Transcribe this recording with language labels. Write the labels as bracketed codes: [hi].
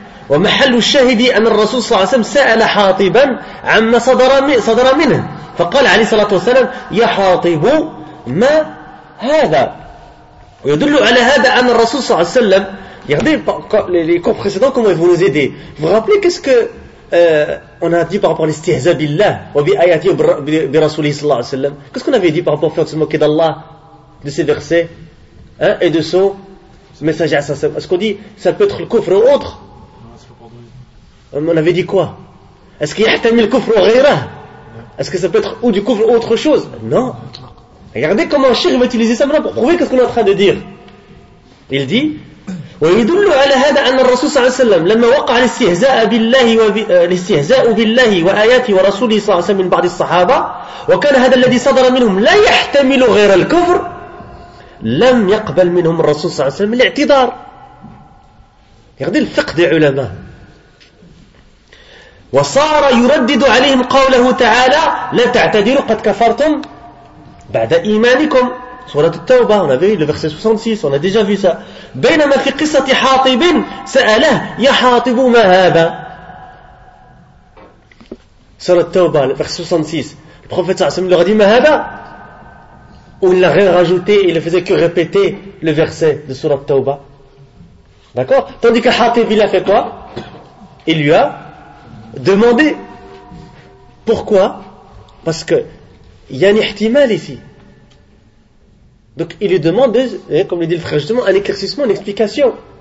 [ar] ومحل الشاهد أن الرسول صلى الله عليه وسلم سأل حاطبا عما صدر منه فقال عليه الصلاة والسلام يا حاطب ما هذا ويدل على هذا أن الرسول صلى الله عليه وسلم يغضي [fr] les cours précédents comment ils vont nous aider. Vous vous rappelez qu'est-ce qu'on a dit par rapport à l'istihza billah wa bi ayati bi rasulih صلى الله عليه وسلم, qu'est-ce qu'on avait dit par rapport au fait de se moquer d'Allah, de ses versets, hein, et de son message? Est-ce qu'on dit ça peut être le kufr ou autre? On avait dit quoi? Est-ce qu'il y a un kufr ou ghayrah? Est-ce que ça peut être ou du kufr ou autre chose? Non. Regardez comment un cheikh va utiliser ça maintenant pour prouver ce qu'on est en train de dire. Il dit [ar] ويدل على هذا أن الرسول صلى الله عليه وسلم لما وقع الاستهزاء بالله والاستهزاء بالله وآياته ورسوله صلى الله عليه وسلم من بعض الصحابة وكان هذا الذي صدر منهم لا يحتمل غير الكفر لم يقبل منهم الرسول صلى الله عليه وسلم الاعتذار. [fr] Regardez le fiqh des علماء. [ar] وصار يردد عليهم قوله تعالى لا تعتذروا قد كفرتم بعد إيمانكم سورة التوبة. [fr] On a vu le verset 66, on a déjà vu ça. [ar] بينما في قصة حاطب سأله يا حاطب ما هذا سورة التوبة verset 66. [fr] Le prophète صلى الله عليه وسلم leur a dit [ar] ما هذا, [fr] ou il l'a rien rajouté, il ne faisait que répéter le verset de sourate التوبة. D'accord. Tandis que حاطب il a fait quoi? Il lui a demander. Pourquoi? Parce que il y a un ihtimal ici. Donc il lui demande, comme le dit le frère justement, un éclaircissement, une explication.